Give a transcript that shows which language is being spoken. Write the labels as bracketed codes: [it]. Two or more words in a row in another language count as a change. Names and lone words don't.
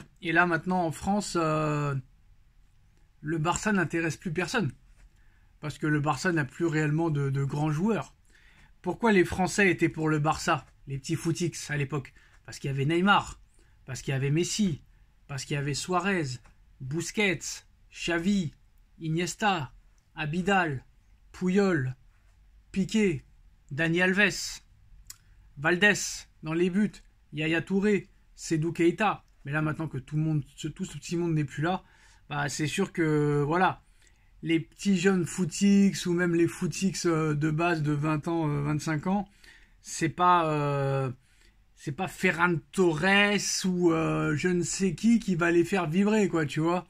[fr] Et là, maintenant, en France, le Barça n'intéresse plus personne. Parce que le Barça n'a plus réellement de grands joueurs. Pourquoi les Français étaient pour le Barça, les petits footix à l'époque? Parce qu'il y avait Neymar, parce qu'il y avait Messi, parce qu'il y avait Suarez, Busquets, Xavi, Iniesta, Abidal, Puyol, Piqué, Dani Alves, Valdés dans les buts, Yaya Touré, Sedou Keita. Mais là maintenant que tout ce petit monde n'est plus là, bah, c'est sûr que voilà, les petits jeunes footix ou même les footix de base de 20 ans, 25 ans, c'est pas c'est pas Ferran Torres ou je ne sais qui va les faire vibrer, quoi, tu vois.